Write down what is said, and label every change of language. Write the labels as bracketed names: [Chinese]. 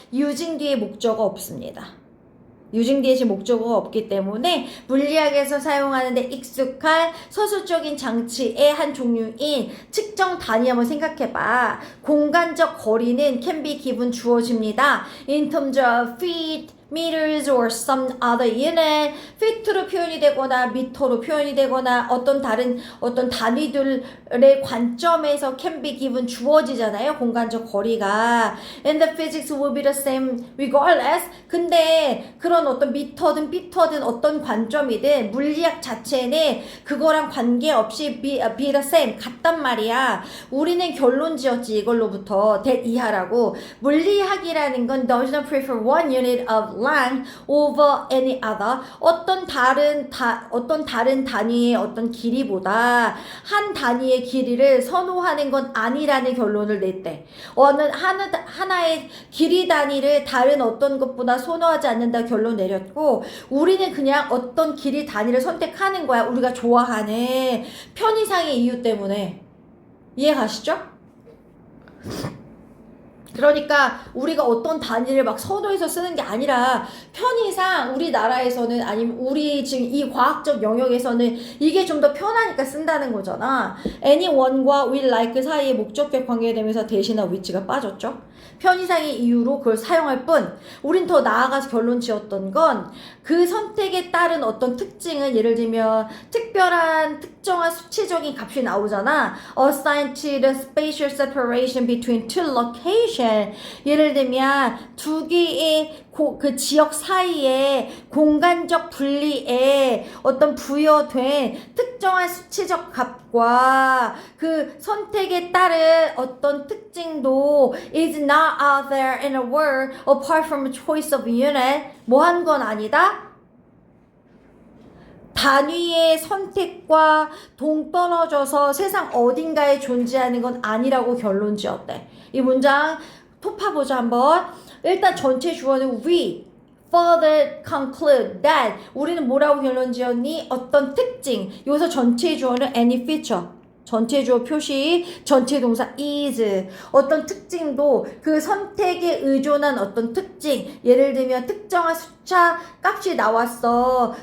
[Korean] using 뒤에 목적어 없습니다. using 뒤에 목적어가 없기 때문에 물리학에서 사용하는데 익숙한 서술적인 장치의 한 종류인 측정 단위 한번 생각해봐. 공간적 거리는 [English] can be given [Korean] 주어집니다. [English] In terms of feet, meters or some other unit. [Korean] feet로 표현이 되거나 미터로 표현이 되거나 어떤 단위들의 관점에서 [English] can be given [Korean] 주어지잖아요. 공간적 거리가. [English] And the physics will be the same regardless. [Korean] 근데 그런 어떤 미터든 피터든 어떤 관점이든 물리학 자체는 그거랑 관계없이 [English] be the same [Korean] 같단 말이야. 우리는 결론 지었지 이걸로부터 that 이하라고. 물리학이라는 건 [English] does not prefer one unit of length over any other. [Korean] 어떤 다른 단위의 어떤 길이보다 한 단위의 길이를 선호하는 건 아니라는 결론을 냈대. 하나의 길이 단위를 다른 어떤 것보다 선호하지 않는다 결론 내렸고, 우리는 그냥 어떤 길이 단위를 선택하는 거야. 우리가 좋아하는 편의상의 이유 때문에. 이해 가시죠? 그러니까 우리가 어떤 단위를 막 선호해서 쓰는 게 아니라 편의상 우리나라에서는 아니면 우리 지금 이 과학적 영역에서는 이게 좀 더 편하니까 쓴다는 거잖아. anyone과 [English] will like [Korean] 사이의 목적격 관계되면서 대신한 위치가 빠졌죠. 편의상의 이유로 그걸 사용할 뿐, 우린 더 나아가서 결론 지었던 건 그 선택에 따른 어떤 특징은, 예를 들면 특정한 수치적인 값이 나오잖아. [English] assigned to the spatial separation between two locations. [Korean] 예를 들면 두 개의 그 지역 사이에 공간적 분리에 어떤 부여된 특정한 수치적 값과 그 선택에 따른 어떤 특징도 [English] is not out there in a world apart from a choice of unit. [Korean] 뭐 한 건 아니다? 단위의 선택과 동떨어져서 세상 어딘가에 존재하는 건 아니라고 결론 지었대. 이 문장 토파보자 한번. 일단 전체 주어는 [English] we further conclude that. [Korean] 우리는 뭐라고 결론 지었니? 어떤 특징. 여기서 전체 주어는 [English] any feature. [Korean] 전체 주어 표시, 전체 동사 is. 어떤 특징도 그 선택에 의존한 어떤 특징. 예를 들면 특정한 숫자 값이 나왔어.